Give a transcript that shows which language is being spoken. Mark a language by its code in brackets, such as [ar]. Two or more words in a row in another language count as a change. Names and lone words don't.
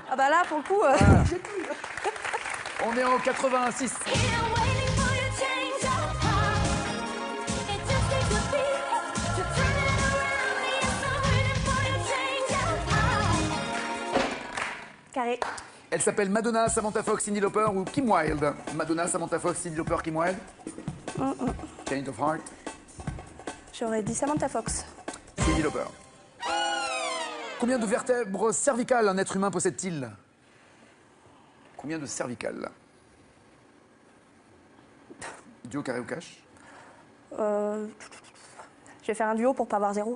[fr] Ah bah là, pour le coup, j'ai tout eu. On est en 86. Carré. Elle s'appelle Madonna, Samantha Fox, Cyndi Lauper ou Kim Wilde. Madonna, Samantha Fox, Cyndi Lauper, Kim Wilde. [en] Kind of Heart, [fr] J'aurais dit Samantha Fox. Cyndi Lauper. Combien de vertèbres cervicales un être humain possède-t-il? Combien de cervicales? Duo, carré ou cash? Je vais faire un duo pour pas avoir 0.